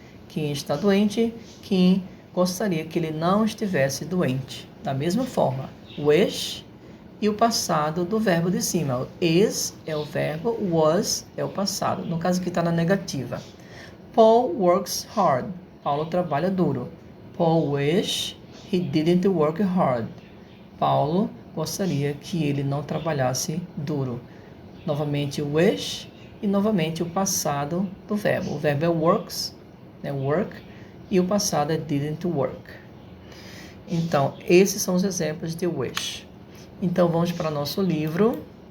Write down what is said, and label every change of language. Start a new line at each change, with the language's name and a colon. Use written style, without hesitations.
Portuguese: Kim está doente. Kim gostaria que ele não estivesse doente. Da mesma forma, wish e o passado do verbo de cima. Is é o verbo, was é o passado. No caso aqui está na negativa.
English: Paul works hard.
Portuguese: Paulo trabalha duro.
English: Paul wish he didn't work hard.
Portuguese: Paulo gostaria que ele não trabalhasse duro. Novamente wish e novamente o passado do verbo. O verbo é works, né, work, e o passado é didn't work. Então, esses são os exemplos de wish. Então, vamos para nosso livro.